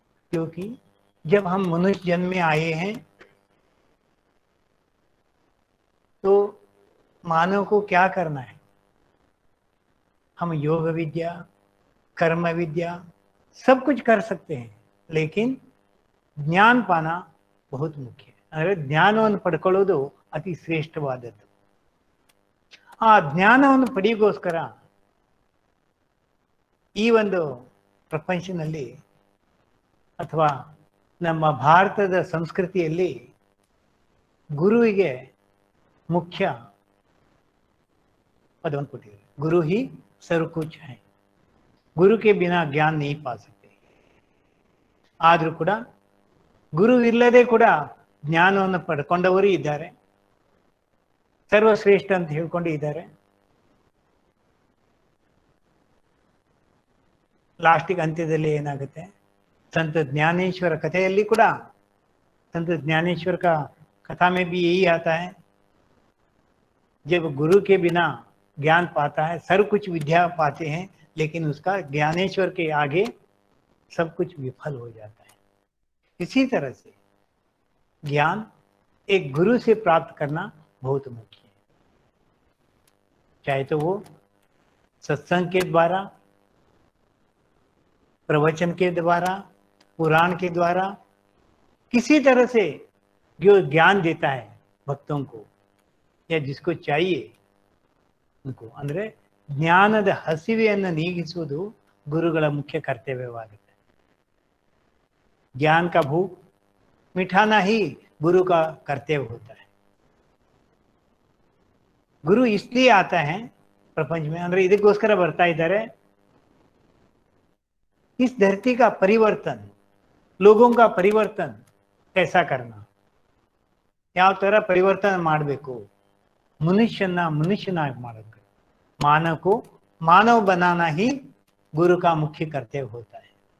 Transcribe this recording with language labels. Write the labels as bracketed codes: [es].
[hi] क्योंकि जब हम मनुष्य जन्म में आए हैं तो मानव को क्या करना है? हम योग विद्या, कर्म विद्या सब कुछ कर सकते हैं, लेकिन ज्ञान पाना बहुत मुख्य है. [kn] ಅಂದರೆ ಜ್ಞಾನವನ್ನು ಪಡ್ಕೊಳ್ಳೋದು ಅತಿ ಶ್ರೇಷ್ಠವಾದದ್ದು. ಆ ಜ್ಞಾನವನ್ನು ಪಡೆಯೋಗೋಸ್ಕರ ಈ ಒಂದು ಪ್ರಪಂಚದಲ್ಲಿ ಅಥವಾ ನಮ್ಮ ಭಾರತದ ಸಂಸ್ಕೃತಿಯಲ್ಲಿ ಗುರುವಿಗೆ ಮುಖ್ಯ ಪದವನ್ನು ಕೊಟ್ಟಿದ್ದಾರೆ. [hi] ಗುರು ಹಿ ಸರ್ವಕುಚ್ ಹೈ, ಗುರು ಕೆ ಬಿನಾ ಜ್ಞಾನ ನೀ ಪಾ ಸಕ್ತೆ. [kn] ಆದರೂ ಕೂಡ ಗುರು ಇಲ್ಲದೆ ಕೂಡ ಜ್ಞಾನವನ್ನು ಪಡ್ಕೊಂಡವರು ಇದ್ದಾರೆ, ಸರ್ವಶ್ರೇಷ್ಠ ಅಂತ ಹೇಳ್ಕೊಂಡು ಇದ್ದಾರೆ. ಲಾಸ್ಟಿಗೆ ಅಂತ್ಯದಲ್ಲಿ ಏನಾಗುತ್ತೆ, संत ज्ञानेश्वर कथೆಯಲ್ಲಿ ಕೂಡ [hi] संत ज्ञानेश्वर का कथा में भी यही आता है, जब गुरु के बिना ज्ञान पाता है, सब कुछ विद्या पाते हैं, लेकिन उसका ज्ञानेश्वर के आगे सब कुछ विफल हो जाता है. इसी तरह से ज्ञान एक गुरु से प्राप्त करना बहुत मुख्य है, चाहे तो वो सत्संग के द्वारा, प्रवचन के द्वारा, पुराण के द्वारा, किसी तरह से जो ज्ञान देता है भक्तों को या जिसको चाहिए उनको. [kn] ಅಂದರೆ ಜ್ಞಾನದ ಹಸಿವೆಯನ್ನು ನೀಗಿಸುವುದು ಗುರುಗಳ ಮುಖ್ಯ ಕರ್ತವ್ಯವಾಗುತ್ತೆ. [hi] ज्ञान का भूख मिठाना ही गुरु का कर्तव्य होता है. गुरु इसलिए आता है प्रपंच में, [kn] ಅಂದ್ರೆ ಇದಕ್ಕೋಸ್ಕರ ಬರ್ತಾ ಇದ್ದಾರೆ, [hi] इस धरती का परिवर्तन, लोगों का परिवर्तन कैसा करना, [kn] ಯಾವ ತರ ಪರಿವರ್ತನ ಮಾಡಬೇಕು, ಮನುಷ್ಯನ ಮನುಷ್ಯನಾಗಿ ಮಾಡಬೇಕು, [hi] मानव को मानव बनाना ही गुरु का मुख्य कर्तव्य होता है.